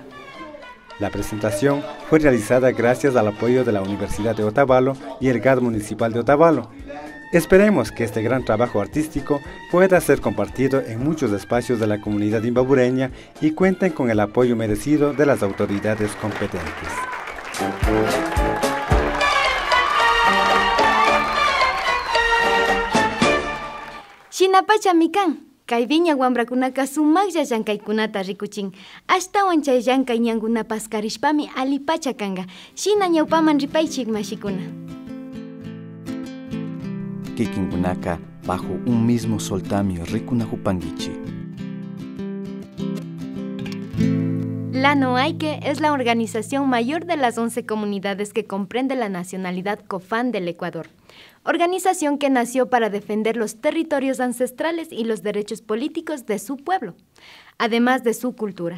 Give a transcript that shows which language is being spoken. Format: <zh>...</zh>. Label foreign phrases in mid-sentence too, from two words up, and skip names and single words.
<es>La presentación fue realizada gracias al apoyo de la Universidad de Otavalo y el GAD Municipal de Otavalo. Esperemos que este gran trabajo artístico pueda ser compartido en muchos espacios de la comunidad imbabureña y cuenten con el apoyo merecido de las autoridades competentes.</es> <qu>Shinapacha mikan, kay viña wambrakunaka sumaqlla llankaykunata rikuchin. Ashtawan chay llankay ñankuna paskarishpami alipacha kanga. Shina ñawpaman ripaychik mashikuna. Kikinkunaka bajo un mismo soltamio rikunahupanguichi.</qu> <es>La Noaike es la organización mayor de las 11 comunidades que comprende la nacionalidad Cofán del Ecuador. Organización que nació para defender los territorios ancestrales y los derechos políticos de su pueblo, además de su cultura.</es>